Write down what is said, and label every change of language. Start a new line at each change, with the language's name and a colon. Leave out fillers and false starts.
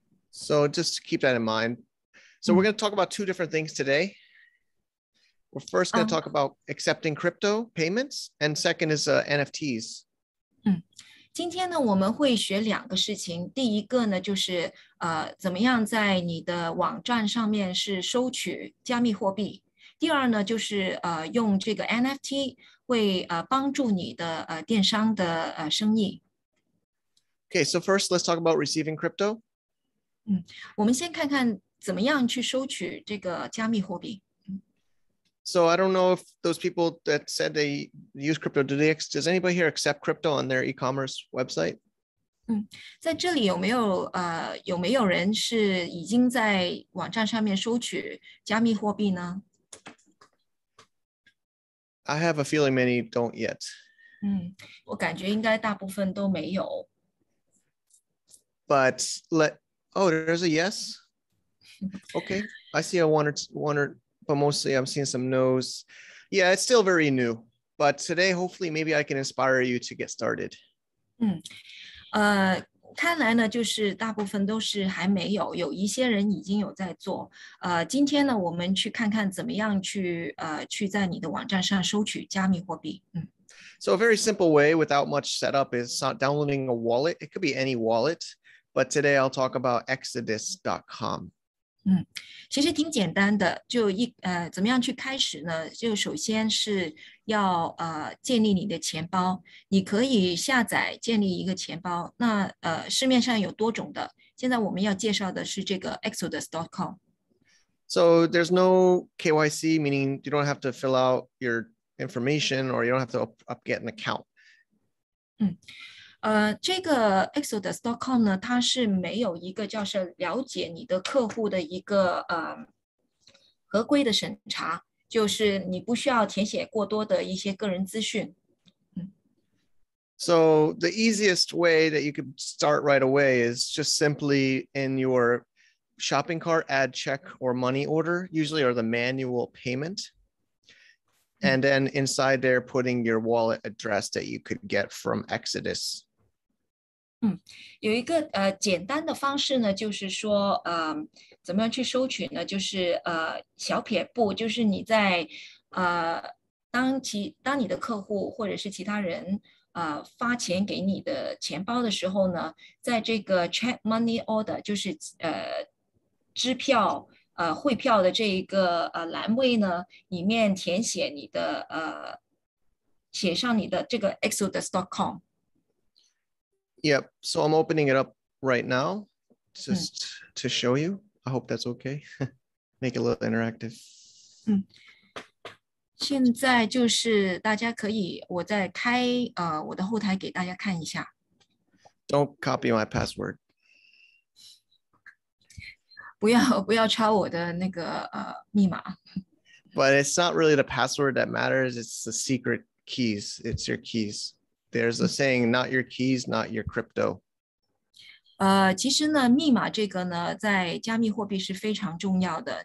English: ？So just keep that in mind. So we're going to talk about 2 different things today. We're first going to talk about accepting crypto payments, and second is NFTs.
Chinese: 今天呢，我们会学2个事情。第一个呢，就是怎么样在你的网站上面是收取加密货币。第二呢，就是用这个 NFT 会帮助你的电商的生意。
English: Okay, so first let's talk about receiving crypto.
Chinese: 我们先看看怎么样去收取这个加密货币。
English: So I don't know if those people that said they use crypto, does anybody here accept crypto on their e-commerce website?
Chinese: 在这里有没有人是已经在网站上面收取加密货币呢？
English: I have a feeling many don't yet.
Chinese: 我感觉应该大部分都没有。
English: But there's a yes. Okay, I see a one or but mostly I'm seeing some no's. Yeah, it's still very new. But today, hopefully, maybe I can inspire you to get started.
Chinese: 看来呢，就是大部分都是还没有，有一些人已经有在做。今天呢，我们去看看怎么样去在你的网站上收取加密货币。
English: So a very simple way without much setup is downloading a wallet. It could be any wallet, but today I'll talk about exodus.com.
Chinese: 其实挺简单的，怎么样去开始呢？就首先是要建立你的钱包，你可以下载建立一个钱包。那市面上有多种的，现在我们要介绍的是这个 exodus.com。
English: So there's no KYC, meaning you don't have to fill out your information or you don't have to get an account.
Chinese: 这个 ExW.com 呢，它是没有一个叫是了解你的客户的一个合规的审查，就是你不需要填写过多的一些个人资讯。
English: So the easiest way that you could start right away is just simply in your shopping cart, add check or money order, usually are the manual payment. And then inside there, putting your wallet address that you could get from Exodus.
Chinese: 有一个简单的方式呢，就是说怎么样去收取呢？就是小撇步，就是你在当你的客户或者是其他人发钱给你的钱包的时候呢，在这个
English: check money order
Chinese: 就是支票汇票的这一个栏位呢，里面填写你的写上你的这个 exodus.com。
English: Yep. So I'm opening it up right now just to show you. I hope that's okay. Make it a little interactive.
Chinese: 现在就是大家可以，我在开我的后台给大家看一下。
English: Don't copy my password.
Chinese: 不要抄我的那个密码。
English: But it's not really the password that matters. It's the secret keys. It's your keys. There's a saying, not your keys, not your crypto.
Chinese: 其实呢，密码这个呢，在加密货币是非常重要的。